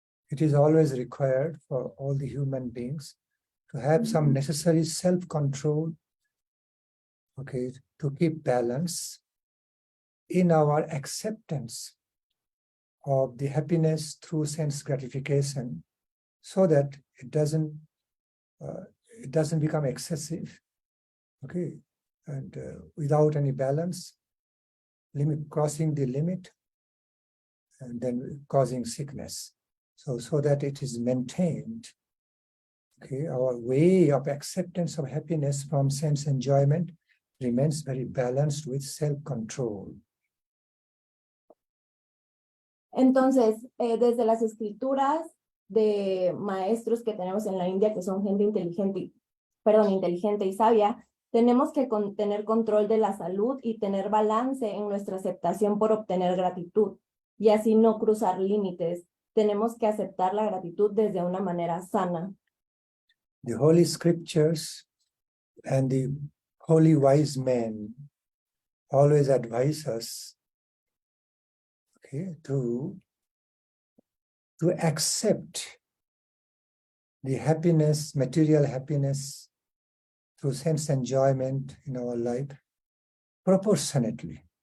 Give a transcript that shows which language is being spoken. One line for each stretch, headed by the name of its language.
English: It is always required for all the human beings to have some necessary self-control, to keep balance in our acceptance of the happiness through sense gratification, so that it doesn't become excessive, and without any balance, crossing the limit, and then causing sickness. So that it is maintained, our way of acceptance of happiness from sense enjoyment remains very balanced with self-control.
Spanish: Entonces, desde las escrituras de maestros que tenemos en la India, que son gente inteligente y sabia, tenemos que tener control de la salud y tener balance en nuestra aceptación por obtener gratitud, y así no cruzar límites. Tenemos que aceptar la gratitud desde una manera sana.
English: The Holy Scriptures and the holy wise men always advise us to accept the happiness, material happiness through sense enjoyment in our life proportionately.